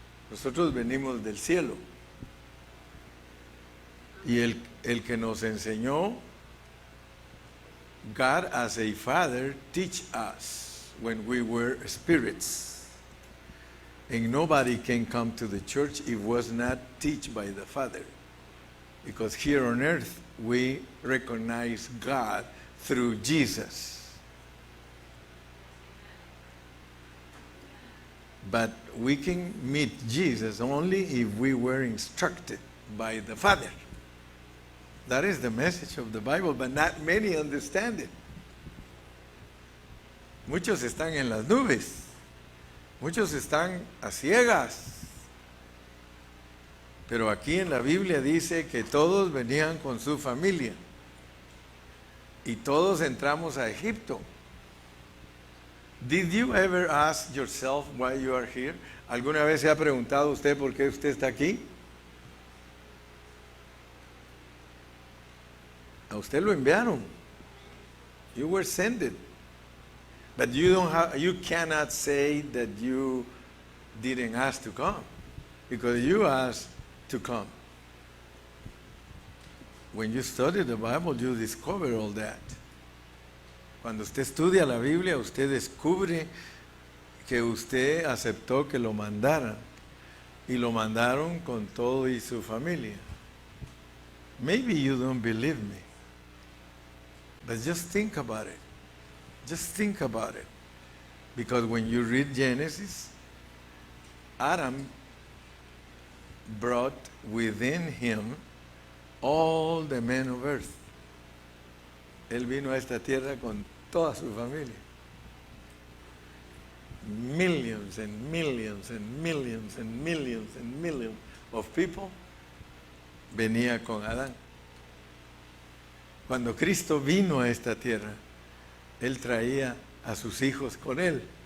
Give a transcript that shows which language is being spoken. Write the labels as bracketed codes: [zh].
[es] Nosotros venimos del cielo. Y el que nos enseñó, [en] God as a father teach us when we were spirits. And nobody can come to the church if was not taught by the Father. Because here on earth we recognize God through Jesus. But we can meet Jesus only if we were instructed by the Father. That is the message of the Bible, but not many understand it. [es] Muchos están en las nubes. Muchos están a ciegas. Pero aquí en la Biblia dice que todos venían con su familia y todos entramos a Egipto. [en] Did you ever ask yourself why you are here? [es] ¿Alguna vez se ha preguntado usted por qué usted está aquí? A usted lo enviaron. [en] You were sent. But you cannot say that you didn't ask to come, because you asked to come. When you study the Bible, you discover all that. [es] Cuando usted estudia la Biblia, usted descubre que usted aceptó que lo mandaran, y lo mandaron con todo y su familia. [en] Maybe you don't believe me, but just think about it. Just think about it. Because when you read Genesis, Adam brought within him all the men of earth. [es] Él vino a esta tierra con toda su familia. [en] Millions and millions and millions and millions and millions of people [es] venía con Adán. Cuando Cristo vino a esta tierra, Él traía a sus hijos con Él.